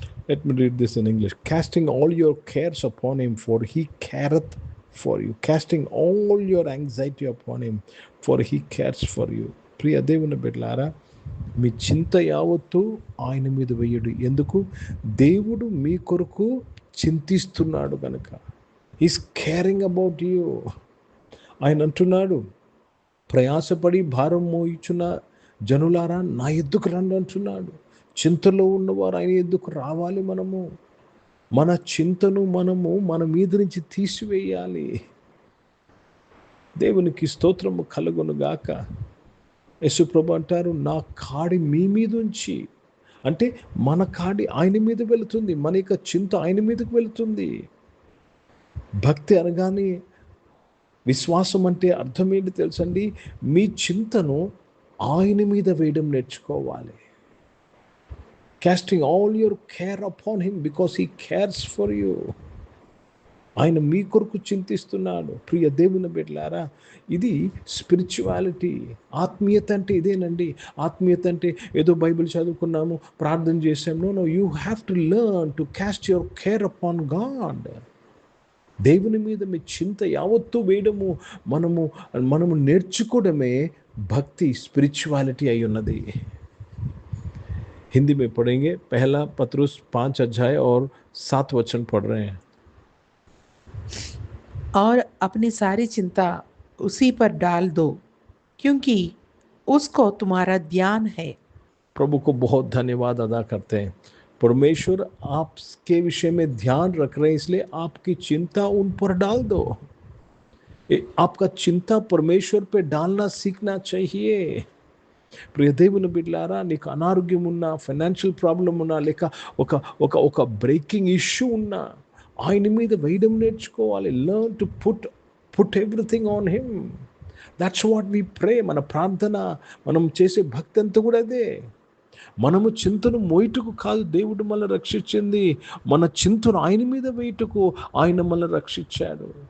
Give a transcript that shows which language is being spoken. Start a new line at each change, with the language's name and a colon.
English: Let me read this in English. Casting all your cares upon him, for he careth for you. Casting all your anxiety upon him, for he cares for you.
Telugu: ప్రియ దేవుని బిడ్డలారా, మీ చింత యావత్తు ఆయన మీద వేయుడి. ఎందుకు? దేవుడు మీ కొరకు చింతిస్తున్నాడు కనుక.
English: Is caring about you.
Telugu: ఆయన అంటున్నాడు, ప్రయాసపడి భారం మోయిచున్న జనులారా నా ఎద్దుకు రండి అంటున్నాడు. చింతలో ఉన్నవారు ఆయన ఎద్దుకు రావాలి. మన చింతను మన మీద నుంచి తీసివేయాలి. దేవునికి స్తోత్రము కలుగునుగాక. యేసుప్రభు అంటారు, నా కాడి మీ మీద ఉంచి, అంటే మన కాడి ఆయన మీద వెళుతుంది, మన యొక్క చింత ఆయన మీదకి వెళుతుంది. భక్తి అనగానే, విశ్వాసం అంటే అర్థం ఏంటి తెలుసండి? మీ చింతను ఆయన మీద వేయడం నేర్చుకోవాలి. Casting all your care upon him because he cares for you. ఆయన మీ కొరకు చింతిస్తున్నాడు. ప్రియ దేవుని బిడ్డలారా, ఇది స్పిరిచువాలిటీ. ఆత్మీయత అంటే ఇదేనండి. ఆత్మీయత అంటే ఏదో బైబిల్ చదువుకున్నాము, ప్రార్థన చేసాము.
English: No, you have to learn to cast your care upon God.
Telugu: దేవుని మీద మీ చింత యావత్తూ వేయడము మనము నేర్చుకోవడమే భక్తి, స్పిరిచువాలిటీ అయి ఉన్నది.
Hindi: हिंदी में पढ़ेंगे. पहला पत्रुस 5 अध्याय और 7 वचन पढ़ रहे हैं. और अपनी सारी चिंता उसी पर डाल दो क्योंकि उसको तुम्हारा ध्यान है. प्रभु को बहुत धन्यवाद अदा करते हैं. परमेश्वर आपके विषय में ध्यान रख रहे हैं, इसलिए आपकी चिंता उन पर डाल दो. आपका चिंता परमेश्वर पे डालना सीखना चाहिए.
Telugu: ప్రియ దేవుని బిడ్డలారా, నీకు అనారోగ్యం ఉన్నా,
English: financial problem
Telugu: ఉన్నా, లేక ఒక
English: breaking issue
Telugu: ఉన్నా, ఆయన మీద వేయడం నేర్చుకోవాలి.
English: Learn to put everything on him. That's what we pray.
Telugu: మన ప్రార్థన, మనం చేసే భక్తి అంతా కూడా అదే. మనము చింతను మోయిటకు కాదు దేవుడు మనల్ని రక్షించింది, మన చింతను ఆయన మీద వేయటకు ఆయన మనల్ని రక్షించాడు.